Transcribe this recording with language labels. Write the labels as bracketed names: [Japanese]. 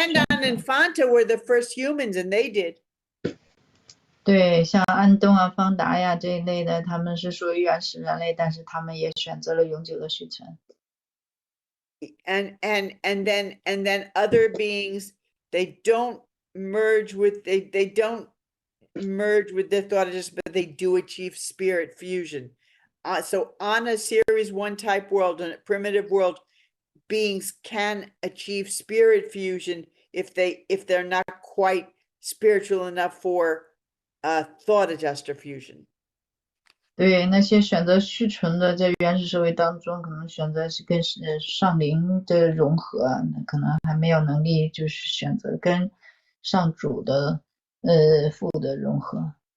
[English] on Infanta were the first humans, and they did. [Chinese] 对，像安东啊、方达呀这一类的，他们是属于原始人类，但是他们也选择了永久的续存。 [English] And then other beings, they don't merge with they don't merge with their thought adjustment, but they do achieve spirit fusion. So on a series 1 type world, in a primitive world, beings can achieve spirit fusion if they're not quite spiritual enough for thought adjuster fusion. [Chinese] 对，那些选择续存的，在原始社会当中，可能选择是跟上灵的融合，那可能还没有能力，就是选择跟上主的父的融合。